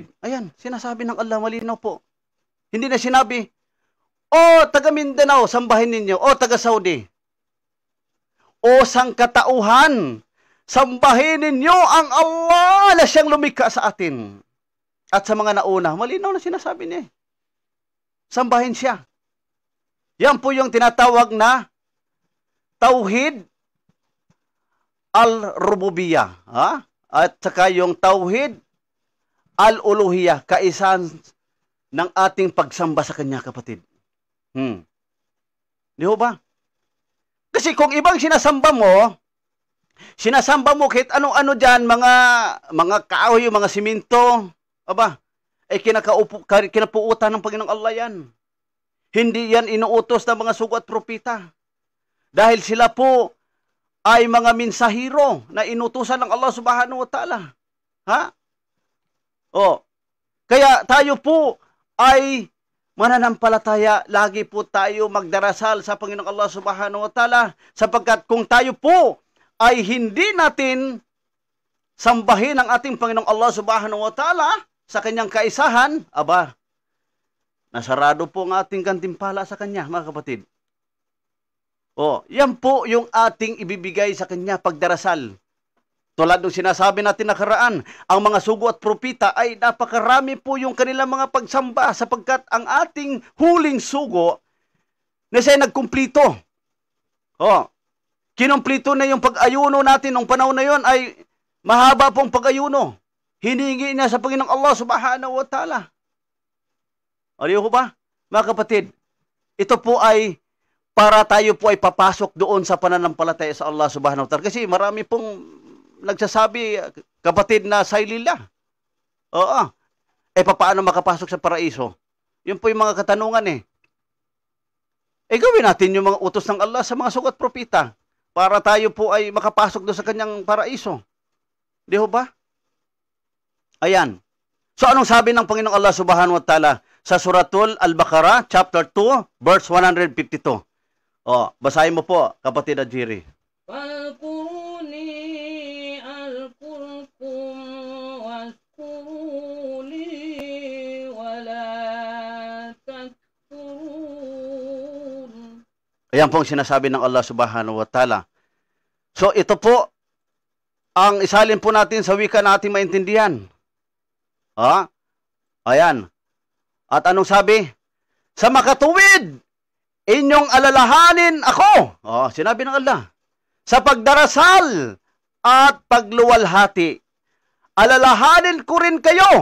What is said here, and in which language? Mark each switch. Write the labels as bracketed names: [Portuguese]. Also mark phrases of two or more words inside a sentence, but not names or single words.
[Filipino] Ayan, sinasabi ng Allah, malinaw po. Hindi na sinabi, o taga Mindanao, sambahin ninyo, o taga Saudi, o sangkatauhan, sambahin ninyo ang Allah na siyang lumikha sa atin. At sa mga nauna, malinaw na sinasabi niya. Sambahin siya. Yan po yung tinatawag na [Arabic] توحيد الربوبية. [Filipino] At saka yung [Arabic] توحيد الألوهية, [Filipino] kaisan ng ating pagsamba sa Kanya, kapatid. Di ho ba? Kasi kung ibang sinasamba mo kahit ano-ano dyan, mga kahoy, mga siminto, ay kinapuutan ng Panginoong Allah yan. Hindi yan inuutos ng mga sugo at propita. Dahil sila po ay mga mensahero na inutusan ng Allah [Arabic] سبحانه وتعالى. [Filipino] Kaya tayo po ay mananampalataya, lagi po tayo magdarasal sa Panginoong Allah [Arabic] سبحانه وتعالى, [Filipino] sapagkat kung tayo po ay hindi natin sambahin ang ating Panginoong Allah [Arabic] سبحانه وتعالى [Filipino] sa kanyang kaisahan, nasarado po ang ating gantimpala sa kanya, mga kapatid. Yan po yung ating ibibigay sa kanya pagdarasal. Tulad ng sinasabi natin nakaraan, ang mga sugo at propita ay napakarami po yung kanilang mga pagsamba, sapagkat ang ating huling sugo na siya nagkumplito. Kinumplito na yung pag-ayuno natin nung panahon na yon, ay mahaba pong pag-ayuno. Hiningi niya sa Panginoong Allah [Arabic] سبحانه وتعالى. [Filipino] Ariyo ko ba? Mga kapatid, ito po ay para tayo po ay papasok doon sa pananampalataya sa Allah [Arabic] سبحانه وتعالى. [Filipino] Kasi marami pong nagsasabi, kapatid, na saylila. Paano makapasok sa paraiso? Yun po yung mga katanungan gawin natin yung mga utos ng Allah sa mga sugat propita para tayo po ay makapasok doon sa kanyang paraiso. Di ho ba? Ayan. So anong sabi ng Panginoong Allah [Arabic] سبحانه وتعالى [Filipino] sa Suratul Al-Baqarah, [English] chapter 2, verse 152? [Filipino] Basahin mo po, kapatid Ajiri. [Arabic] فاذكروني أذكركم واشكروا لي ولا تكفرون. [Filipino] Ayan po ang sinasabi ng Allah [Arabic] سبحانه وتعالى. [Filipino] So ito po ang isalin po natin sa wika nating maintindihan. Ayan. At anong sabi? Sa makatuwid, inyong alalahanin ako. Sinabi ng Allah. Sa pagdarasal at pagluwalhati, alalahanin ko rin kayo.